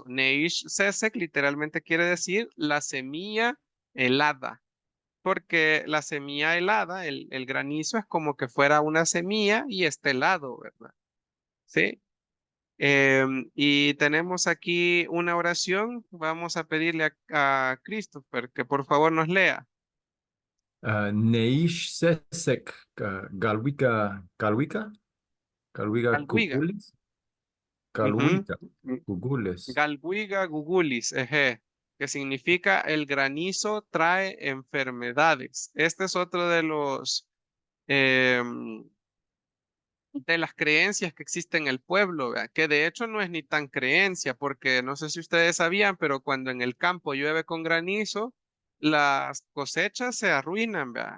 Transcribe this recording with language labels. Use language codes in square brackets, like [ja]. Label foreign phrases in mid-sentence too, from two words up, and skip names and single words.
[ppl] Neish Sesek [es] literalmente quiere decir la semilla helada, porque la semilla helada, el granizo es como que fuera una semilla y está helado, ¿verdad? ¿Sí? Y tenemos aquí una oración. Vamos a pedirle a Christopher que por favor nos lea. [ppl] Neish Sesek Galwika Galwiga. Kukulis Ujú. Galwika Kukules. Galwiga gugulis, [es] eje, que significa el granizo trae enfermedades. Este es otro em, de las creencias que existen en el pueblo, ¿verdad? Que de hecho no es ni tan creencia, porque no sé si ustedes sabían, pero cuando en el campo llueve con granizo, las cosechas se arruinan, ¿verdad?